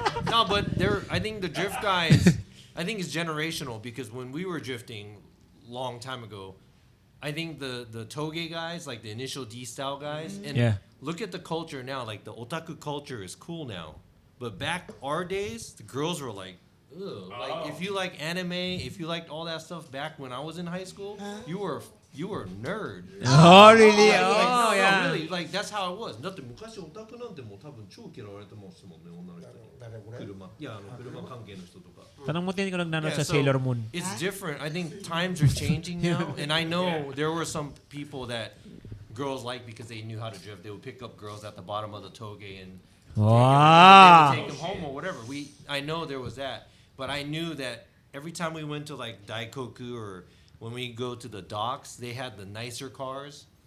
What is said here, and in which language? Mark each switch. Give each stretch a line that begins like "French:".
English: No, but I think the drift guys, I think it's generational because when we were drifting long time ago, I think the toge guys, like the initial D style guys, and Yeah. look at the culture now. Like the otaku culture is cool now, but back our days, the girls were like, ugh. Like if you like anime, if you liked all that stuff back when I was in high school, you were a nerd. Oh, really? Like, Oh, no, yeah. really, like that's how it was.
Japanese: だって昔オタクなんてもう多分超嫌われてますもんね、女の人に。車。いや、車関係の人とか。
Filipino: Tanong mo din ko nagnanood
English: Yeah,
Filipino: sa
English: so Sailor Moon. It's different. I think times are changing now, and I know there were some people that girls liked because they knew how to drift. They would pick up girls at the bottom of the toge and Wow. they would take them home or whatever. I know there was that, but I knew that every time we went to like Daikoku or when we go to the docks, they had the nicer cars.